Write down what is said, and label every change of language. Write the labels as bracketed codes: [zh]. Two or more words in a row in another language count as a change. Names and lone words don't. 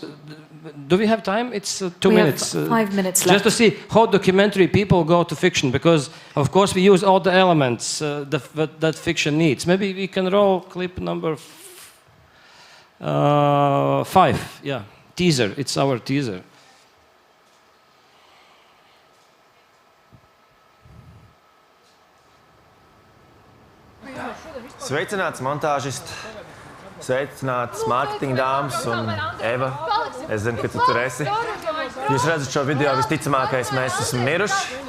[en] Do we have time? It's 2 minutes. We have 5 minutes left. Just to see how documentary people go to fiction, because, of course, we use all the elements that fiction needs. Maybe we can roll clip number 5. Yeah, teaser. It's our teaser. [lv] Sveicināts montāžists, sveicināts mārketinga dāmas un Eva. Es zinu, ka tu tur esi. Jūs redzat šo video, visticamākais mēs esam miruši.